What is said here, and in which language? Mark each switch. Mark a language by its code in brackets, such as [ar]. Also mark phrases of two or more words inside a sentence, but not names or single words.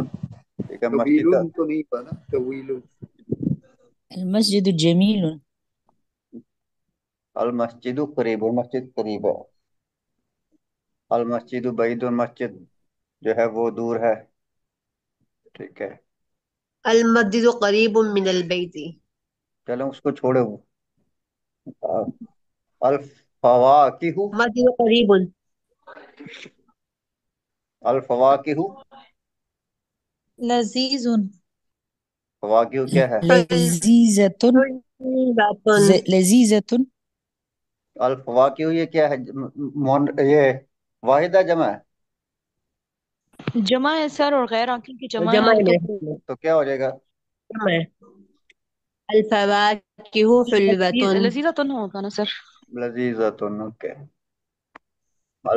[hi] करीबुन। ठीक है, मस्जिद तवीलुन तो नहीं बना, तवीलुन। [ar] المسجد جميل. المسجد قريب, [hi] मस्जिद करीब है। [ar] المسجد بعيد, [hi] मस्जिद जो है वो दूर है। ठीक है। [ar] المسجد قريب من البيت. [hi] चलो उसको छोड़े। [ar] الفواكه, مسجد قريب. الفواكه, लजीजुन। [hi] फवाकिहु क्या है? [ar] लजीजतुन। हुल्लातुन। लजीजतुन। الفواكه [hi] ये क्या है? ये वाहिदा जमा है, जमा है सर, और गैर आकिल की जमा जमा है है तो मेरे हाथ में। तो क्या हो जाएगा? जमा है। [ar] الفواكه حلوة. [hi] लजीजतुन होगा ना सर। लजीजतुन, ओके। अल